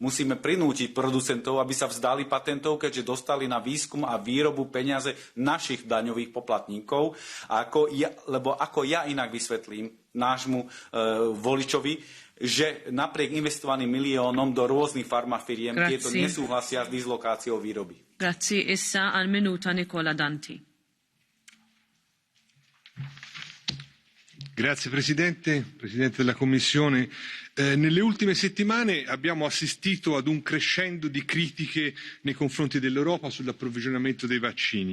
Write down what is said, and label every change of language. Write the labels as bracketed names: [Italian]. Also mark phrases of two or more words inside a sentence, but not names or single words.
[Slovak] Musíme prinútiť producentov, aby sa vzdali patentov, keďže dostali na výskum a výrobu peniaze našich daňových poplatníkov. Lebo ako ja inak vysvetlím nášmu voličovi, že napriek investovaným miliónom do rôznych farmafiriem tieto nesúhlasia s dislokáciou výroby. [Italian] Grazie. Issa al minuto Nicola Danti. Grazie Presidente, Presidente della Commissione. Nelle ultime settimane abbiamo assistito ad un crescendo di critiche nei confronti dell'Europa sull'approvvigionamento dei vaccini.